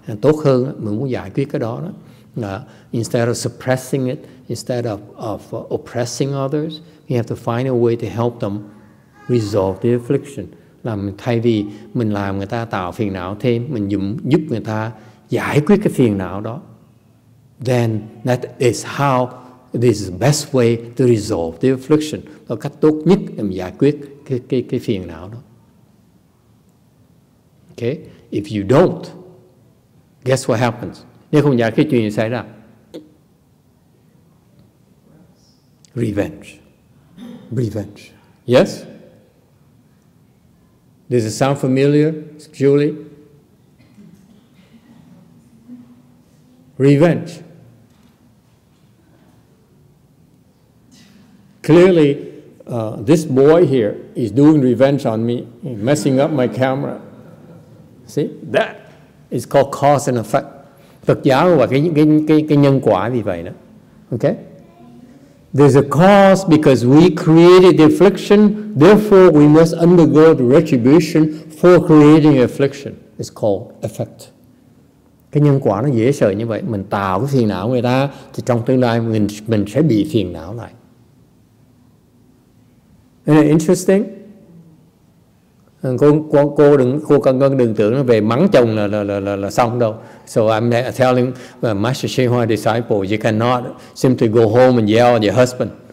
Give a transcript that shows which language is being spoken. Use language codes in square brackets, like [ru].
[vi] Tốt hơn, mình muốn giải quyết cái đó. [en] Instead of suppressing it, instead of oppressing others, we have to find a way to help them resolve the affliction. [vi] Thay vì mình làm người ta tạo phiền não thêm, mình giúp người ta giải quyết cái phiền não đó. [en] Then that is how, this is the best way to resolve the affliction. [vi] Đó là cách tốt nhất để mình giải quyết cái phiền não đó. [en] Okay? If you don't, guess what happens? [vi] Nếu không giải quyết chuyện gì xảy ra? [en] Revenge. Revenge. Yes? Does it sound familiar, Julie? Revenge. Clearly, this boy here is doing revenge on me, messing up my camera. See? That is called cause and effect. [vi] Phật giáo và cái nhân quả vì vậy đó. [en] Okay? There's a cause because we created the affliction, therefore we must undergo the retribution for creating the affliction. It's called effect. [vi] Cái nhân quả nó dễ sợ như vậy. Mình tạo cái phiền não người ta thì trong tương lai mình sẽ bị phiền não lại. [en] Isn't it interesting? [vi] Cô đừng tưởng nó về mắng chồng là xong đâu. [en] So I'm telling Master Hsuan Hua disciple, you cannot simply go home and yell at your husband.